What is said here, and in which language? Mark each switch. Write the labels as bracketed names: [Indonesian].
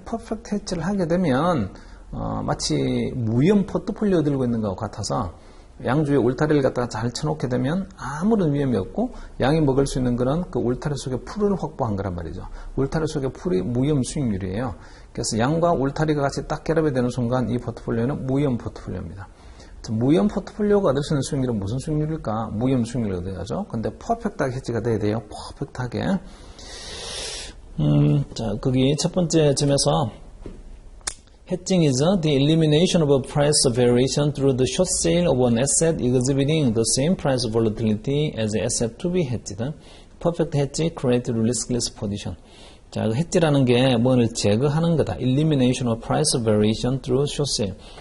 [Korean] 퍼펙트 헤지를 하게 되면 마치 무위험 포트폴리오 들고 있는 것과 같아서 양주에 울타리를 갖다가 잘 쳐놓게 되면 아무런 위험이 없고 양이 먹을 수 있는 거는 그 울타리 속에 풀을 확보한 거란 말이죠. 울타리 속에 풀이 무위험 수익률이에요. 그래서 양과 울타리가 같이 딱 결합이 되는 순간 이 포트폴리오는 무위험 포트폴리오입니다. 무위험 포트폴리오가 얻을 수 있는 수익률은 무슨 수익률일까? 무위험 수익률을 얻어야죠. 근데 퍼펙트하게 헤지가 돼야 돼요. 퍼펙트하게. 자, 거기 첫 번째 점에서 [English] Hedging is the elimination of a price variation through the short sale of an asset exhibiting the same price volatility as the asset to be hedged. Perfect hedge creates riskless position. [Korean] 자, 그 hedge라는 게 뭐를 제거하는 거다. [English] Elimination of price variation through short sale.